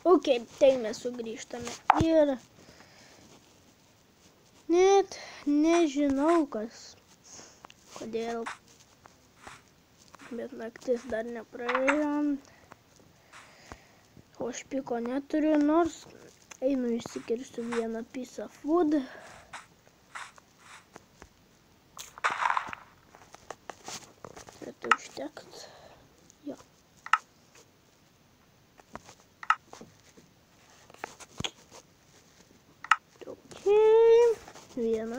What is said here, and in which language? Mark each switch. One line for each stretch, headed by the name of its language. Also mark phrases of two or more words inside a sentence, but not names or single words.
Lithuanian: Ok, tai mes sugrįžtame ir net nežinau kodėl, bet naktis dar nepraėjo, o aš piko neturiu, nors einu išsikirsiu vieną
English: piece of wood.
Lithuanian: Tai užtekt. Jo. Vieną.